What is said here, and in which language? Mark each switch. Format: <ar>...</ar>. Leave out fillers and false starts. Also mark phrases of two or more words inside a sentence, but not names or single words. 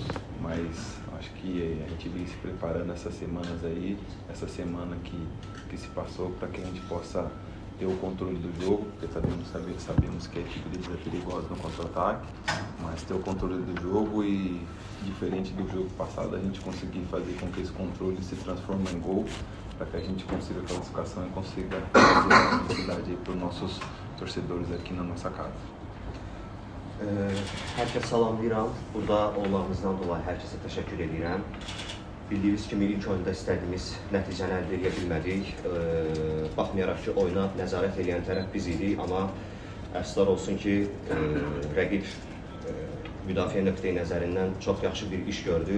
<pt>Mas acho que a gente vem se preparando essas semanas aí, essa semana que se passou, para que a gente possa ter o controle do jogo, porque sabemos que a equipe deles é perigosa no contra-ataque, mas ter o controle do jogo e, diferente do jogo passado, a gente conseguir fazer com que esse controle se transforme em gol, para que a gente consiga a classificação e consiga fazer a felicidade para os nossos torcedores aqui na nossa casa.</pt> <az>Herkes salamlayıram. Burada olmağınızdan dolayı herkese teşekkür edirəm. Bildiyiniz kimi ilk oyunda istədiyimiz nəticəni əldə edə bilmədik. Baxmayaraq ki, oyuna nəzarət edən tərəf biz idik, amma əfsuslar olsun ki, rəqib müdafiə nöqteyi nəzərindən çox yaxşı bir iş gördü.</az>